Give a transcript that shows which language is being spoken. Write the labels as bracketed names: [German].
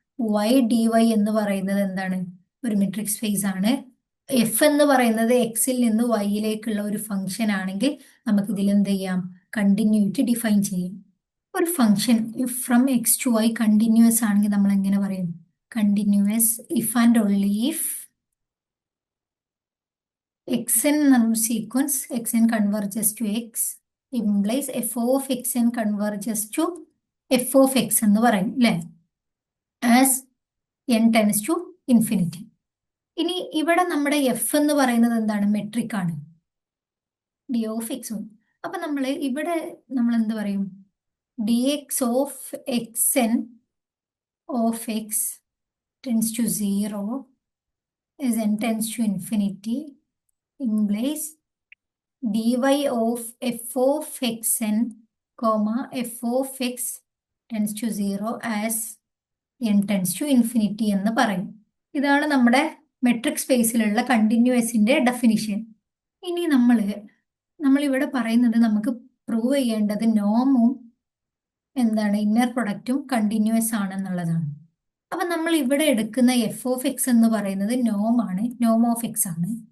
[Malayalam] Y D Y എന്ന് പറയുന്നത് എന്താണ്? ഒരു മെട്രിക് സ്പേസ് ആണ്. എഫ് എന്ന് പറയുന്നത് എക്സിൽ നിന്ന് വൈയിലേക്കുള്ള ഒരു ഫംഗ്ഷൻ ആണെങ്കിൽ നമുക്ക് ഇതിൽ എന്ത് ചെയ്യാം? കണ്ടിന്യൂറ്റി ഡിഫൈൻ ചെയ്യും. ഒരു function from X to Y continuous ആണെങ്കിൽ നമ്മൾ എങ്ങനെ പറയും? [English] continuous if and only if xn sequence xn converges to x implies f of xn converges to f of x [Malayalam] എന്ന് പറയും അല്ലേ? [English] as n tends to infinity. [Malayalam] ഇനി ഇവിടെ നമ്മുടെ എഫ് എന്ന് പറയുന്നത് എന്താണ്? മെട്രിക് ആണ്, ഡി ഓഫ് എക്സ്. അപ്പൊ നമ്മൾ ഇവിടെ നമ്മൾ എന്ത് പറയും? [English] d x of x n of x tends to 0 as n tends to infinity implies dy of f of xn comma f of x tends to 0 as n tends to infinity [Malayalam] എന്ന് പറയും. ഇതാണ് നമ്മുടെ metric സ്പേസിലുള്ള കണ്ടിന്യൂസിന്റെ definition. ഇനി നമ്മളിവിടെ പറയുന്നത് നമുക്ക് prove ചെയ്യേണ്ടത് നോമും എന്താണ്? Inner പ്രൊഡക്റ്റും continuous ആണെന്നുള്ളതാണ്. അപ്പൊ നമ്മൾ ഇവിടെ എടുക്കുന്ന എഫ് ഓഫ് എക്സ് എന്ന് പറയുന്നത് നോം ആണ്, നോം ഓഫ് എക്സ് ആണ്.